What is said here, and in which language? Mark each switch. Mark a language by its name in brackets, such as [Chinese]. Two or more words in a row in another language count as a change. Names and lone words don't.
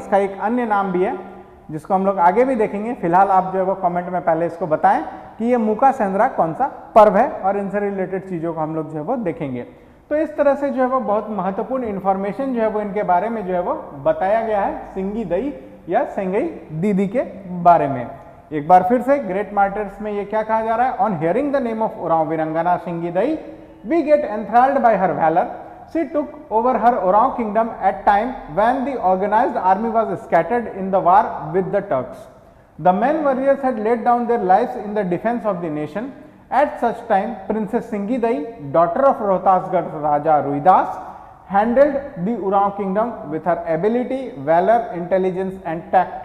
[Hindi] इसका एक अन्य नाम भी है जिसको हम लोग आगे भी देखेंगे। फिलहाल आप जो है वो कमेंट में पहले इसको बताएं कि ये मुका सेंद्रा कौन सा पर्व है, और इनसे रिलेटेड चीज़ों को हम लोग जो है वो देखेंगे। तो इस तरह से जो है वो बहुत महत्वपूर्ण इन्फॉर्मेशन जो है वो इनके बारे में जो है वो बताया गया है, सिंगी दई या सिंगई दीदी के बारे में। एक बार फिर से [English] ग्रेट मार्टर्स [Hindi] में ये क्या कहा जा रहा है? [English] On hearing the name of उरांव वीरांगना सिंगी दई, we get enthralled by her valor. She took over her Oraon kingdom at time when the organized army was scattered in the war with the Turks. The men warriors had laid down their lives in the defense of the nation. At such time, Princess Singi Dai, daughter of Rohtasgarh Raja Ruidas, handled the Oraon kingdom with her ability, valor, intelligence and tact.